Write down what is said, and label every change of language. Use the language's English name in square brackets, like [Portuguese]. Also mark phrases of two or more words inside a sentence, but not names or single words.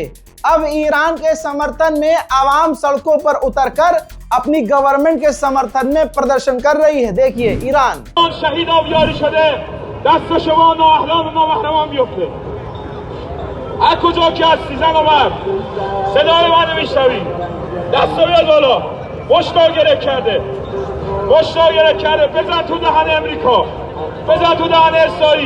[Hindi] अब ईरान के समर्थन में आवाम सड़कों पर उतरकर अपनी गवर्नमेंट के समर्थन में प्रदर्शन कर रही है। देखिए ईरान [Persian] هر کجا که هستی زن و مرد صدای منو میشنوید دست رو بیار بالا. مشتاق گره کرده. مشتاق گره کرده. بزن تو دهن امریکا. بزن تو دهن اسرائیل.